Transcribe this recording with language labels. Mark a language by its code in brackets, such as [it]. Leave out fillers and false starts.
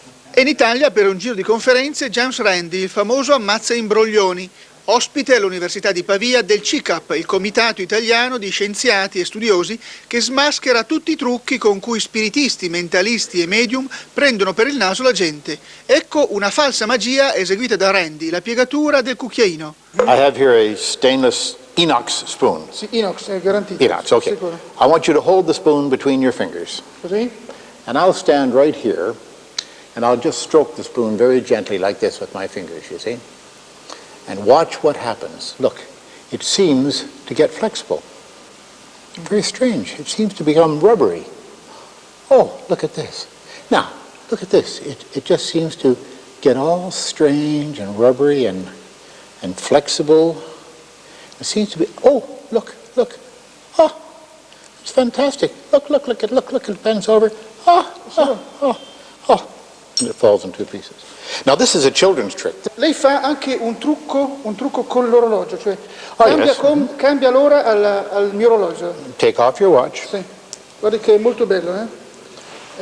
[it] E in Italia per un giro di conferenze James Randi, il famoso ammazza imbroglioni, ospite all'Università di Pavia del CICAP, il comitato italiano di scienziati e studiosi che smaschera tutti i trucchi con cui spiritisti, mentalisti e medium prendono per il naso la gente. Ecco una falsa magia eseguita da Randi, la piegatura del cucchiaino. [en] I have here a stainless inox spoon. [it] Sì, inox, è garantito. Inox, okay. Sicuro. [en] I want you to hold the spoon between your fingers. [it] Così? [en] And I'll stand right here and I'll just stroke the spoon very gently like this with my fingers, you see? And watch what happens. Look, it seems to get flexible. Very strange. It seems to become rubbery. Oh, look at this. Now, look at this. It just seems to get all strange and rubbery and flexible. It seems to be, oh, look. Oh, it's fantastic. Look, it bends over. Oh. And it falls in two pieces. Now this is a children's trick. [it] Lei fa anche un trucco con l'orologio, cioè [en] yes. [it] cambia l'ora al mio orologio. [en] Take off your watch. [it] Sì. Guardi che è molto bello, eh?